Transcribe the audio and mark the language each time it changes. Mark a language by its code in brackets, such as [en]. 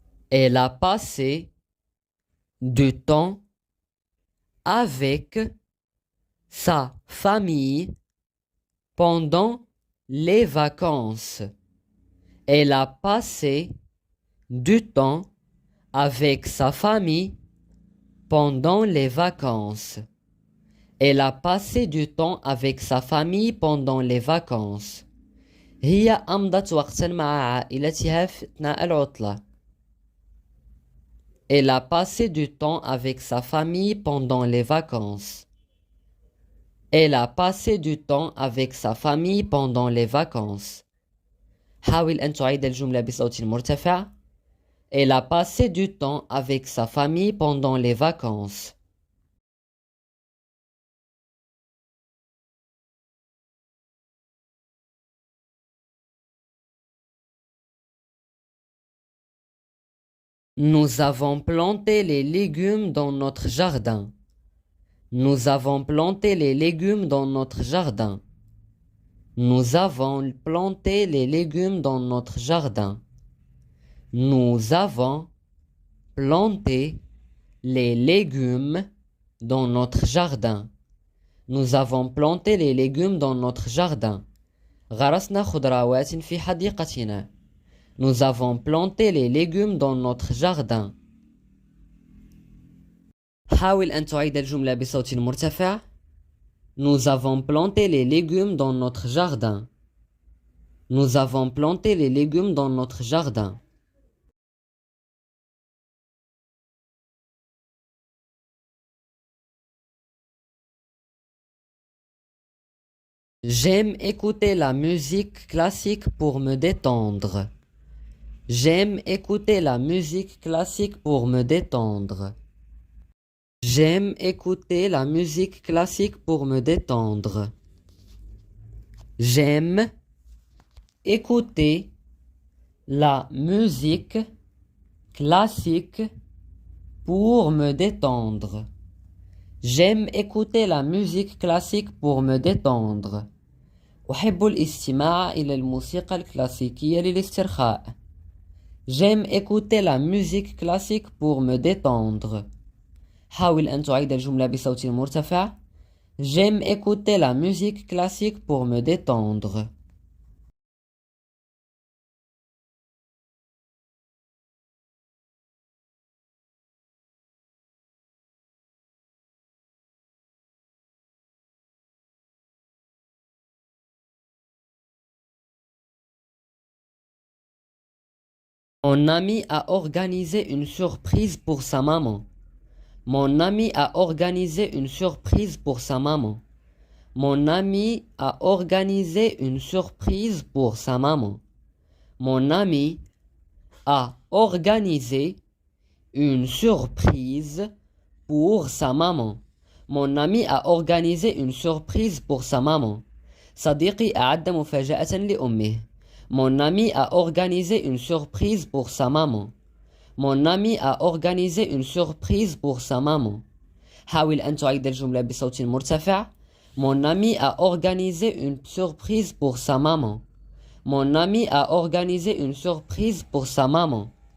[fr] Elle a passé du temps avec sa famille pendant les vacances. Elle a passé du temps avec sa famille pendant les vacances. Elle a passé du temps avec sa famille pendant les vacances. [ar] هي أمضت وقتا مع عائلتها في أثناء العطلة. [fr] Elle a passé du temps avec sa famille pendant les vacances. Elle a passé du temps avec sa famille pendant les vacances. [ar] حاول أن تعيد الجملة بصوت مرتفع. [fr] Elle a passé du temps avec sa famille pendant les vacances. Nous avons planté les légumes dans notre jardin. Nous avons planté les légumes dans notre jardin. Nous avons planté les légumes dans notre jardin. Nous avons planté les légumes dans notre jardin. Nous avons planté les légumes dans notre jardin. [ar] غرسنا خضروات في حديقتنا. [fr] Nous avons planté les légumes dans notre jardin. [ar] حاول أن تعيد الجملة بصوت مرتفع. [fr] Nous avons planté les légumes dans notre jardin. Nous avons planté les légumes dans notre jardin. J'aime écouter la musique classique pour me détendre. J'aime écouter la musique classique pour me détendre. J'aime écouter la musique classique pour me détendre. J'aime écouter la musique classique pour me détendre. J'aime écouter la musique classique pour me détendre. [ar] أحب الاستماع إلى الموسيقى الكلاسيكية للاسترخاء. [fr] J'aime écouter la musique classique pour me détendre. [ar] حاول أن تعيد الجملة بصوت مرتفع. [fr] J'aime écouter la musique classique pour me détendre. Mon ami a organisé une surprise pour sa maman. Mon ami a organisé une surprise pour sa maman. Mon ami a organisé une surprise pour sa maman. Mon ami a organisé une surprise pour sa maman. Mon ami a organisé une surprise pour sa maman. [ar] صديقي أعد مفاجأة لأمه. [fr] Mon ami a organisé une surprise pour sa maman. Mon ami a organisé une surprise pour sa maman. [ar] حاول أن تعيد الجملة بصوت مرتفع. [fr] Mon ami a organisé une surprise pour sa maman. Mon ami a organisé une surprise pour sa maman.